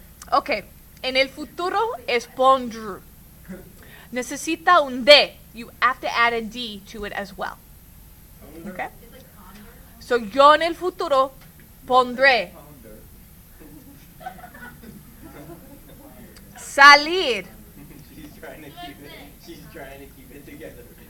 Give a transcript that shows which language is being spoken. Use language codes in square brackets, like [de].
[es] Ok, en el futuro es pondre. Necesita un D. [en] You have to add a D to it as well. Okay? So [es] yo en el futuro pondré salir. [en] She's trying to keep it together.